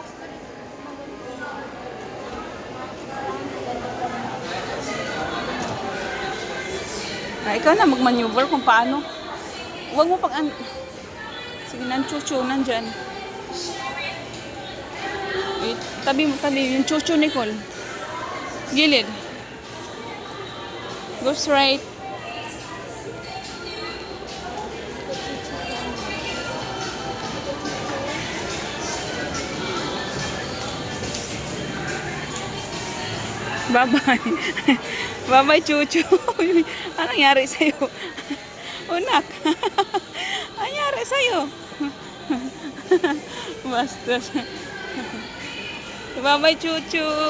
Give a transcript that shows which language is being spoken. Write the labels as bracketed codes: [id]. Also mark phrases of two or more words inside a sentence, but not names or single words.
[tl] Ikaw na mag-maneuver kung paano. Huwag mo pag... Sige, chuchu, nandyan. Tabi mo, tabi. Yung chuchu, Nicole. Gilid. [en] Go straight. [tl] Bye-bye. Bye-bye, chuchu. Anong nangyari sa'yo? Unak. Anong nangyari sa'yo? Basta. Bye-bye, chuchu.